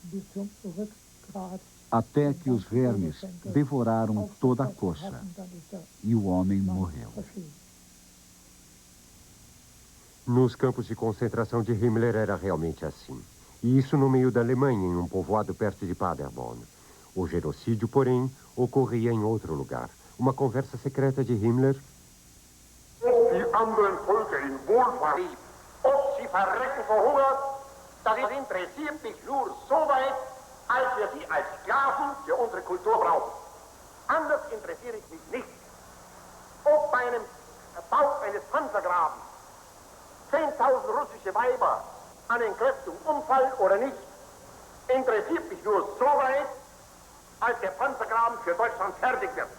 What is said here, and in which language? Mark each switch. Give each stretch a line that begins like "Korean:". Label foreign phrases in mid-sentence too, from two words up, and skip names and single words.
Portuguese: Até que os vermes devoraram toda a coxa e o homem morreu. Nos campos de concentração de Himmler era realmente assim. E isso no meio da Alemanha, em um povoado perto de Paderborn. O genocídio, porém, ocorria em outro lugar. Uma conversa secreta de Himmler.
German: Die anderen Völker in Wohlvertrieb, ob sie verrecken vor Hunger, das interessiert mich nur so weit, als wir sie als Sklaven für unsere Kultur brauchen. Anders interessiere ich mich nicht. Ob bei einem Bau eines Panzergrabens 10.000 russische Weiber an Entkräftung umfallen oder nicht, interessiert mich nur so weit, als der Panzergraben für Deutschland fertig wird.